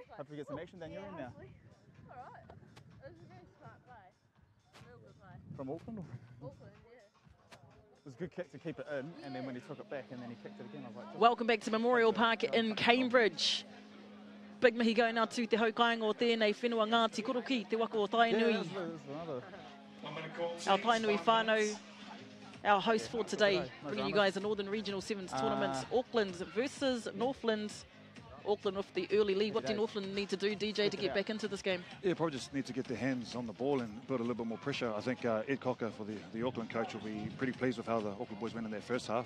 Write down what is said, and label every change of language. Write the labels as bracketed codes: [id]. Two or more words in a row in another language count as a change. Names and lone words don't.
[en] Hope we get some action down your end now. Alright. It was a very smart play. Real good play. From Auckland? Auckland, yeah. It was a good kick to keep it in, and then when he took it back and then he kicked it again, I was like... Welcome back to Memorial Park in Cambridge. Big mihi going out to [mi] te haukainga o tēnei whenua Ngāti Koroki, te waka o Tainui. [en] Our Tainui whānau, our host for today, bringing you guys a Northern Regional Sevens tournament. Auckland versus Northland. Auckland with the early lead. What do Northland need to do, DJ, to get back into this game? Yeah, probably just need to get their hands on the ball and build a little bit more pressure. I think Ed Cocker, for the Auckland coach, will be pretty pleased with how the Auckland boys went in their first half.